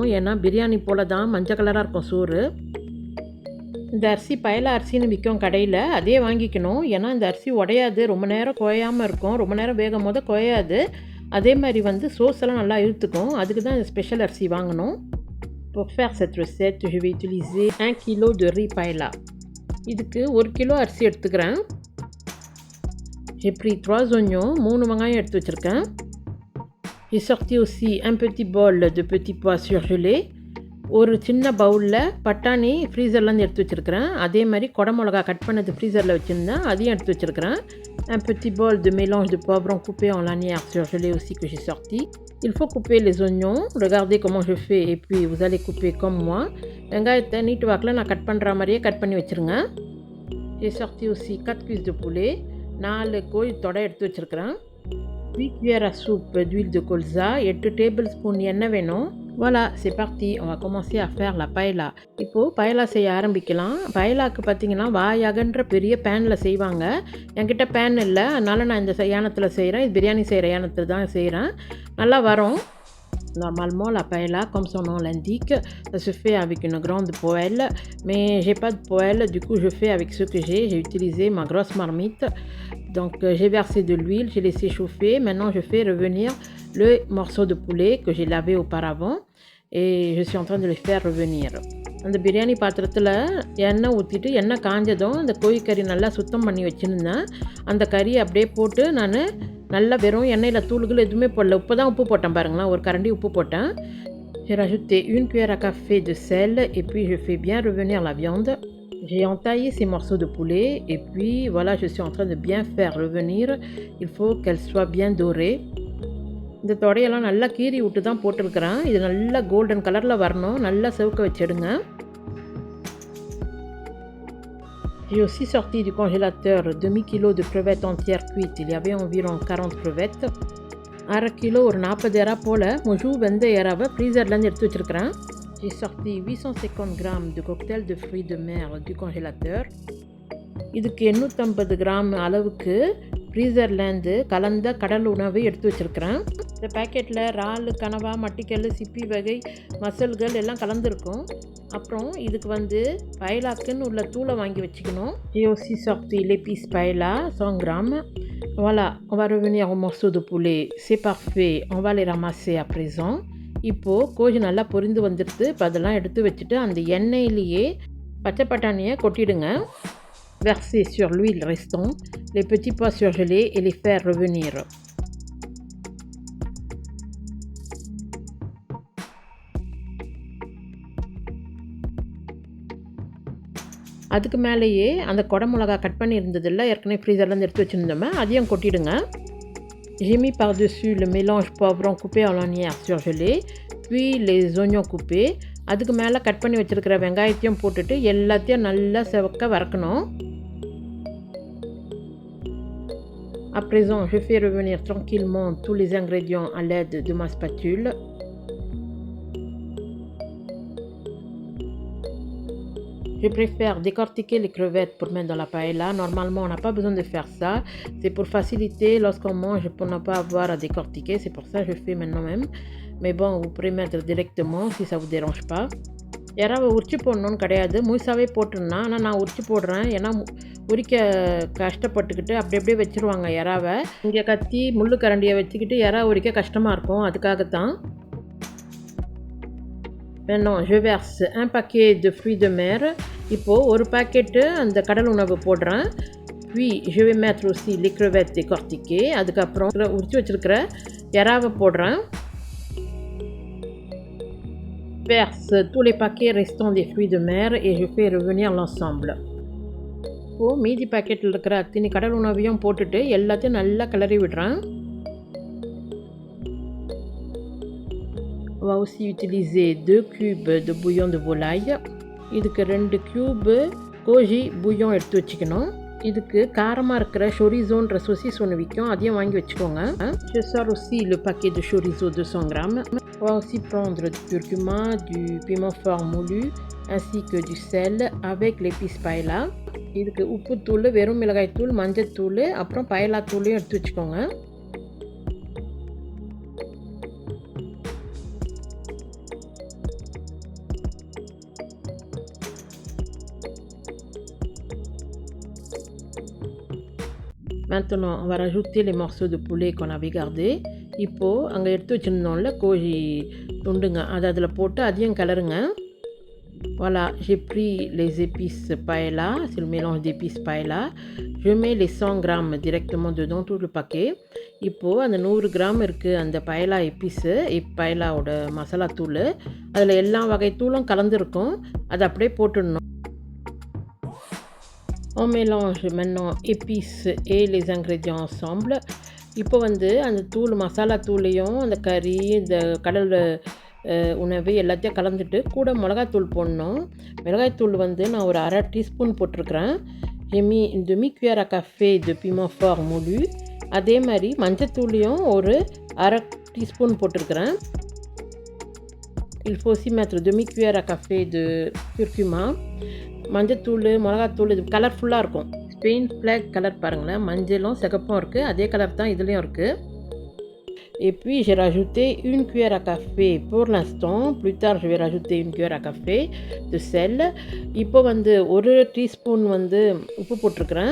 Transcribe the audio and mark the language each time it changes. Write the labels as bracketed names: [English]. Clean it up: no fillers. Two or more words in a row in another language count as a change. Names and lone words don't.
[Tamil] ஏன்னா பிரியாணி போல தான் மஞ்சள் கலராக இருக்கும் சோறு. இந்த அரிசி பயலா அரிசின்னு விற்கும் கடையில் அதே வாங்கிக்கணும். ஏன்னா இந்த அரிசி உடையாது, ரொம்ப நேரம் குழையாமல் இருக்கும், ரொம்ப நேரம் வேகும் போது குழையாது. அதே மாதிரி சோஸ் எல்லாம் நல்லா இழுத்துக்கும். அதுக்கு தான் இந்த ஸ்பெஷல் அரிசி வாங்கணும். [French] Pour faire cette recette, je vais utiliser 1 kg de riz paella. [Tamil] இதுக்கு 1 கிலோ அரிசி எடுத்துக்கிறேன். [French] J'ai pris 3 oignons, [Tamil] 3 வெங்காயம் எடுத்து வச்சுருக்கேன். [French] J'ai sorti aussi un petit bol de petits pois surgelés. [Tamil] ஒரு சின்ன பவுலில் பட்டாணி ஃப்ரீசர்லேருந்து எடுத்து வச்சுருக்கிறேன். அதே மாதிரி குடமிளகா கட் பண்ணது ஃப்ரீசரில் வச்சுருந்தேன், அதையும் எடுத்து வச்சுருக்கிறேன். [French] Un petit bol de mélange de poivrons coupés en lanières surgelés aussi que j'ai sorti. Il faut couper les oignons. Regardez comment je fais et puis vous allez couper comme moi. [Tamil] வெங்காயத்தை நீட்டு வாக்கில் நான் கட் பண்ணுற மாதிரியே கட் பண்ணி வச்சுருங்க. [French] J'ai sorti aussi 4 cuisses de poulet. [Tamil] 4 கோழி தொடை எடுத்து வச்சுருக்கிறேன். [French] 8 cuillères à soupe d'huile de colza. [Tamil] 8 [English] table spoon [Tamil] எண்ணெய் வேணும். [French] Voilà, c'est parti, on va commencer à faire la paella. [Tamil] இப்போது paella செய்ய ஆரம்பிக்கலாம். paellaக்கு பார்த்தீங்கன்னா வாயகன்ற பெரிய பேனில் செய்வாங்க. என்கிட்ட பேன் இல்லை, அதனால் நான் இந்த யானத்தில் செய்கிறேன். இது பிரியாணி செய்கிற யானத்தில் தான் செய்கிறேன். நல்லா வரும். [French] Normalement, la paella, comme son nom l'indique, ça se fait avec une grande poêle. Mais j'ai pas de poêle, du coup je fais avec ce que j'ai. J'ai utilisé ma grosse marmite. Donc j'ai versé de l'huile, j'ai laissé chauffer. Maintenant je fais revenir le morceau de poulet que j'ai lavé auparavant. Et je suis en train de le faire revenir. [Tamil] அந்த பிரியாணி பாத்திரத்தில் எண்ணெய் ஊற்றிட்டு எண்ணெய் காஞ்சதும் அந்த கோழிக்கறி நல்லா சுத்தம் பண்ணி வச்சுருந்தேன். அந்த கறியை அப்படியே போட்டு நான் நல்லா வெறும் எண்ணெயில் தூள்கள் எதுவுமே போடல. உப்பு தான் உப்பு போட்டேன் பாருங்களேன், ஒரு கரண்டி உப்பு போட்டேன். [French] J'ai rajouté 1 cuillère à café de sel et puis je fais bien revenir la viande. J'ai entaillé ces morceaux de poulet et puis voilà, je suis en train de bien faire revenir. Il faut qu'elle soit bien dorée. [Tamil] இந்த தொடையெல்லாம் நல்லா கீறி விட்டு தான் போட்டிருக்கிறேன். இது நல்லா [English] golden color [Tamil] வரணும், நல்லா செவக்க வச்சிடுங்க. [French] J'ai aussi sorti du congélateur demi-kilo de crevettes entières cuites. Il y avait environ 40 crevettes. [Tamil] 1/2 கிலோ ஒரு 40 எறா போல் முழு வெந்த எறாவை ஃப்ரீசர்லேருந்து எடுத்து வச்சுருக்கிறேன். J'ai sorti 850 grammes de cocktail de fruits de mer du congélateur. இதுக்கு 850 கிராம் அளவுக்கு ஃப்ரீசர்லேருந்து கலந்த கடல் உணவு எடுத்து வச்சுருக்கிறேன். இந்த பேக்கெட்டில் இறால், கனவா, மட்டிக்கல், சிப்பி வகை மசால்கள் எல்லாம் கலந்துருக்கும். அப்புறம் இதுக்கு paellaக்குன்னு உள்ள தூளை வாங்கி வச்சுக்கணும். [French] J'ai aussi sorti l'épice paella 100 grammes. Voilà, on va revenir au morceau de poulet. C'est parfait, on va les ramasser à présent. [Tamil] இப்போது கோழி நல்லா பொரிந்து வந்துடுது. இப்போ அதெல்லாம் எடுத்து வச்சுட்டு அந்த எண்ணெயிலேயே பச்சை பட்டாணியை கொட்டிடுங்க. [French] Verser sur l'huile restante les petits pois surgelés et les faire revenir. [Tamil] அதுக்கு மேலேயே அந்த குடமிளகா கட் பண்ணி இருந்ததில்ல, ஏற்கனவே ஃப்ரீசர்லேருந்து எடுத்து வச்சுருந்தோமே, அதையும் கொட்டிடுங்க. [French] J'ai mis par-dessus le mélange poivron coupé en lanières surgelées, puis les oignons coupés. [Tamil] அதுக்கு மேலே கட் பண்ணி வச்சுருக்கிற வெங்காயத்தையும் போட்டுட்டு எல்லாத்தையும் நல்லா செவக்க வறுக்கணும். [French] À présent, je fais revenir tranquillement tous les ingrédients à l'aide de ma spatule. Je préfère décortiquer les crevettes pour mettre dans la paella. Normalement, on n'a pas besoin de faire ça. C'est pour faciliter lorsqu'on mange, pour ne pas avoir à décortiquer. C'est pour ça que je fais maintenant même. Mais bon, vous pourrez mettre directement si ça ne vous dérange pas. [Tamil] யாராவது உரிச்சு போடணுன்னு கிடையாது, முழுசாகவே போட்டுருந்தேன். ஆனால் நான் உரிச்சு போடுறேன், ஏன்னா உரிக்க கஷ்டப்பட்டுக்கிட்டு அப்படி அப்படியே வச்சுருவாங்க எறாவை. இங்கே கத்தி முள்ளு கரண்டியை வச்சுக்கிட்டு எறா உரிக்க கஷ்டமாக இருக்கும், அதுக்காகத்தான். [French] Maintenant, je verse un paquet de fruits de mer. [Tamil] இப்போது ஒரு பாக்கெட்டு அந்த கடல் உணவு போடுறேன். [French] Puis je vais mettre aussi les crevettes décortiquées. [Tamil] அதுக்கப்புறம் உரிச்சு வச்சுருக்கிற எறாவை போடுறேன். [French] Verse tous les paquets restants des fruits de mer et je fais revenir l'ensemble. [Tamil] இப்போது மீதி பாக்கெட்டில் இருக்கிற அத்தனை கடல் உணவையும் போட்டுட்டு எல்லாத்தையும் நல்லா கிளறி விடுறேன். [French] On va aussi utiliser 2 cubes de bouillon de volaille. [Tamil] இதுக்கு 2 க்யூபு கோஜி bouillon எடுத்து வச்சுக்கணும். இதுக்கு காரமாக இருக்கிற chorizoன்ற saucisse ஒன்று விற்கும், அதையும் வாங்கி வச்சுக்கோங்க. [French] Je sors aussi le paquet de chorizo 200 grammes. On va aussi prendre du curcuma, du piment fort moulu ainsi que du sel avec l'épice paella. [Tamil] இதுக்கு உப்புத்தூள், வெறும் மிளகாய்த்தூள், மஞ்சத்தூள், அப்புறம் paella தூளையும் எடுத்து வச்சுக்கோங்க. [French] Maintenant, on va rajouter les morceaux de poulet qu'on avait gardés. [Tamil] இப்போது அங்கே எடுத்து வச்சுருந்தோம்ல கோழி துண்டுங்க, அதை அதில் போட்டு அதையும் கலருங்க. [French] Voilà, j'ai pris les épices paella, c'est le mélange d'épices paella. Je mets les 100 grammes directement dedans, tout le paquet. [Tamil] இப்போது அந்த 100 கிராம் இருக்குது அந்த paella épice, paellaவோட மசாலா தூள், அதில் எல்லா வகை தூளும் கலந்துருக்கும், அதை அப்படியே போட்டுடணும். [French] On mélange maintenant épices et les ingrédients ensemble. [Tamil] இப்போ வந்து அந்த தூள், மசாலா தூளையும் அந்த கறி, இந்த கடல் உணவு எல்லாத்தையும் கலந்துட்டு கூட மிளகாய்த்தூள் போடணும். மிளகாய்த்தூள் வந்து நான் ஒரு 1/2 டீஸ்பூன் போட்டிருக்கிறேன். [French] J'ai mis une demi-cuillère à café de piment fort moulu. [Tamil] அதே மாதிரி மஞ்சத்தூளையும் ஒரு 1/2 டீஸ்பூன் போட்டிருக்கிறேன். [French] Il faut aussi mettre demi-cuillère à café de curcuma. [Tamil] மஞ்சத்தூள், மிளகாத்தூள், இது கலர்ஃபுல்லாக இருக்கும். ஸ்பெயின் [English] flag color [Tamil] பாருங்களேன், மஞ்சளும் சிகப்பும் இருக்குது, அதே கலர் தான் இதுலேயும் இருக்குது. [French] Et puis j'ai rajouté une cuillère à café pour l'instant. Plus tard je vais rajouter une cuillère à café de sel. [Tamil] இப்போ வந்து 1 டீஸ்பூன் வந்து உப்பு போட்டிருக்கிறேன்.